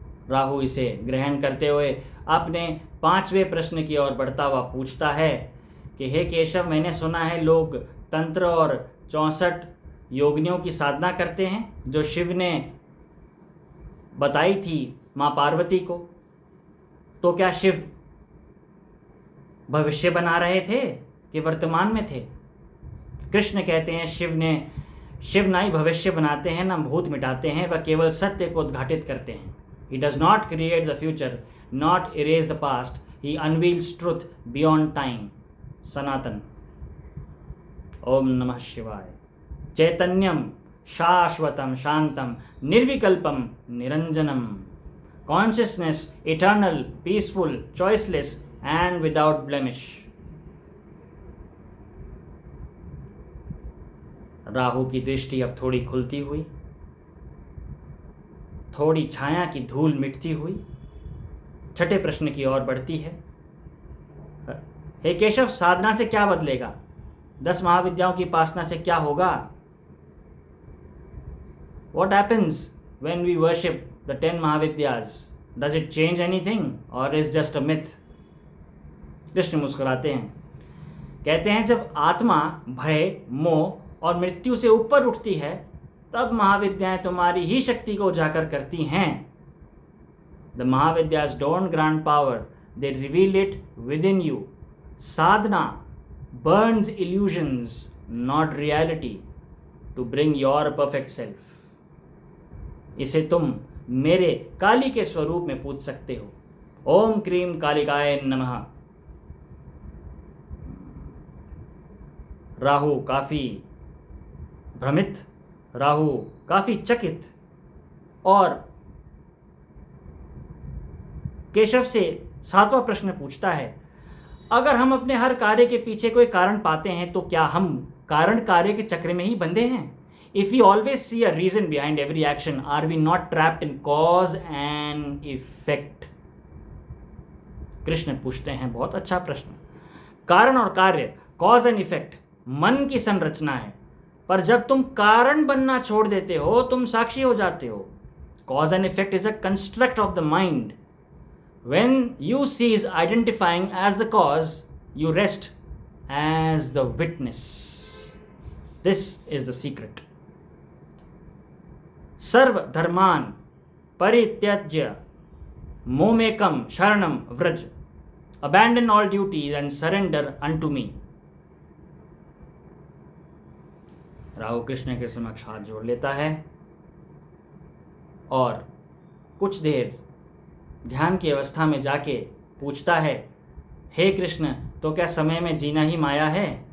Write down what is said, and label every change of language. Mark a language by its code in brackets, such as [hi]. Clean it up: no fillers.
[hi] राहु इसे ग्रहण करते हुए अपने 5वें प्रश्न की ओर बढ़ता हुआ पूछता है कि हे केशव, मैंने सुना है लोग तंत्र और 64 योगिनियों की साधना करते हैं जो शिव ने बताई थी माँ पार्वती को। तो क्या शिव भविष्य बना रहे थे कि वर्तमान में थे? कृष्ण कहते हैं शिव ना ही भविष्य बनाते हैं, ना भूत मिटाते हैं, वह केवल सत्य को उद्घाटित करते हैं। [en] He does not create the future, not erase the past. He unveils truth beyond time. [sa] सनातन। ओम नमः शिवाय। चैतन्यम शाश्वतम शांतम निर्विकल्पम निरंजनम। [en] Consciousness eternal, peaceful, choiceless and without blemish. [hi] Rahu की दृष्टि अब थोड़ी खुलती हुई, थोड़ी छाया की धूल मिटती हुई 6ठे प्रश्न की ओर बढ़ती है। हे केशव, साधना से क्या बदलेगा? 10 महाविद्याओं की उपासना से क्या होगा? [en] What happens when we worship the 10 Mahavidyas? Does it change anything or is just a myth? [hi] Krishna मुस्कुराते हैं, कहते हैं जब आत्मा भय, मोह और मृत्यु से ऊपर उठती है तब महाविद्याएं तुम्हारी ही शक्ति को उजागर करती हैं। [en] The Mahavidyas don't grant power, they reveal it within you. Sadhana burns illusions, not reality, to bring your perfect self. [hi] इसे तुम मेरे काली के स्वरूप में पूछ सकते हो। [sa] ओम क्रीम कालिकाय नमः। [hi] राहु काफी भ्रमित, राहु काफी चकित और केशव से 7वां प्रश्न पूछता है, अगर हम अपने हर कार्य के पीछे कोई कारण पाते हैं तो क्या हम कारण कार्य के चक्र में ही बंधे हैं? [en] If we always see a reason behind every action, are we not trapped in cause and effect? [hi] Krishna पूछते हैं बहुत अच्छा प्रश्न। कारण और कार्य, [en] cause and effect, [hi] मन की संरचना है, पर जब तुम कारण बनना छोड़ देते हो तुम साक्षी हो जाते हो। [en] Cause and effect is a construct of the mind. When you cease identifying as the cause, you rest as the witness. This is the secret. [sa] सर्व धर्मान परित्यज्य मोमेकम शरणम व्रज। [en] Abandon all duties and surrender unto me. [hi] Rahu Krishna के समक्ष हाथ जोड़ लेता है और कुछ देर ध्यान की अवस्था में जाके पूछता है, हे कृष्ण, तो क्या समय में जीना ही माया है?